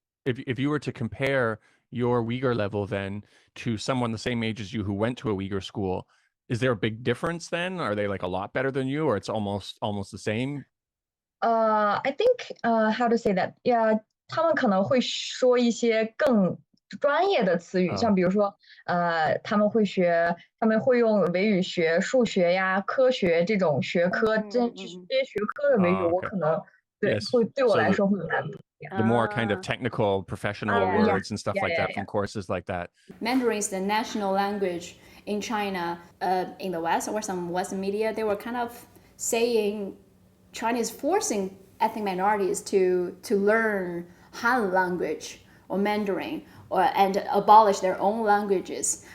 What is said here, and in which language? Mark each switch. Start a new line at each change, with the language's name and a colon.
English: If you were to compare your Uyghur level then to someone the same age as you who went to a Uyghur school, is there a big difference then? Are they a lot better than you, or it's almost the same? I think how to say that?
Chinese: Yeah, 他们可能会说一些更专业的词语，像比如说他们会用维语学数学呀、科学这种学科，这些学科的维语，我可能对我来说会难。
English: The more kind of technical, professional words and stuff like that from courses like that. Mandarin is the national language in China, in the West or some Western media, they were kind of saying China is forcing ethnic minorities to learn Han language or Mandarin and abolish their own languages.